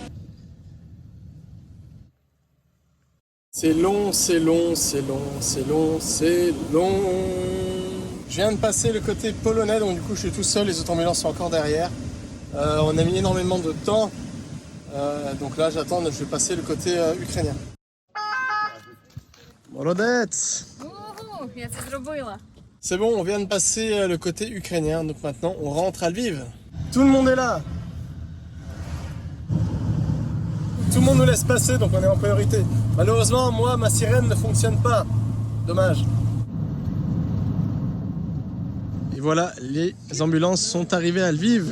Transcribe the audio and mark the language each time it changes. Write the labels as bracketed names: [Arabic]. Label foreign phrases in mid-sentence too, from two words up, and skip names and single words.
[French] C'est long, c'est long, c'est long, c'est long, c'est long. Je viens de passer le côté polonais, donc du coup je suis tout seul, les autres ambulances sont encore derrière. On a mis énormément de temps. Donc là j'attends, je vais passer le côté ukrainien. [Ukrainian] Молодець! Угу, я це зробила. [French] C'est bon, on vient de passer le côté ukrainien, donc maintenant on rentre à Lviv. Tout le monde est là. Tout le monde nous laisse passer, donc on est en priorité. Malheureusement, moi, ma sirène ne fonctionne pas. Dommage. Et voilà, les ambulances sont arrivées à Lviv.